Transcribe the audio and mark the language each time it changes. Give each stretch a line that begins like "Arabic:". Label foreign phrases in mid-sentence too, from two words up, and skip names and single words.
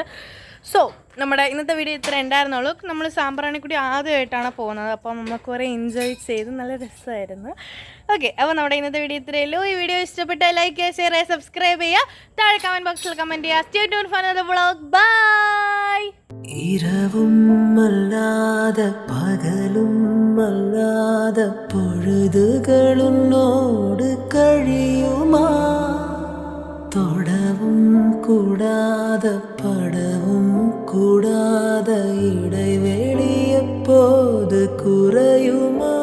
Malayalam: സോ നമ്മുടെ ഇന്നത്തെ വീഡിയോ ഇത്ര ഉണ്ടായിരുന്നുള്ളൂ. നമ്മൾ സാമ്പ്രാണിക്കൊടി ആദ്യമായിട്ടാണ് പോകുന്നത്. അപ്പോൾ നമ്മൾ കുറേ എൻജോയ് ചെയ്ത് നല്ല രസമായിരുന്നു. ഓക്കെ, അപ്പോൾ നമ്മുടെ ഇന്നത്തെ വീഡിയോ ഇത്രയേ ഉള്ളൂ. ഈ വീഡിയോ ഇഷ്ടപ്പെട്ടാൽ ലൈക്ക് ചെയ്യുക, ഷെയർ ചെയ്യുക, സബ്സ്ക്രൈബ് ചെയ്യുക, താഴെ കമൻറ്റ് ബോക്സിൽ കമൻറ്റ് ചെയ്യുക.
English: Stay tune for another vlog. Bye.
Tamil: இரவும் அல்லாத பகலும் அல்லாத பொழுதுகள் உன்னோடு கழியுமா? தொடவும் கூடாத படவும் கூடாத இடைவெளி எப்போது குறையுமா?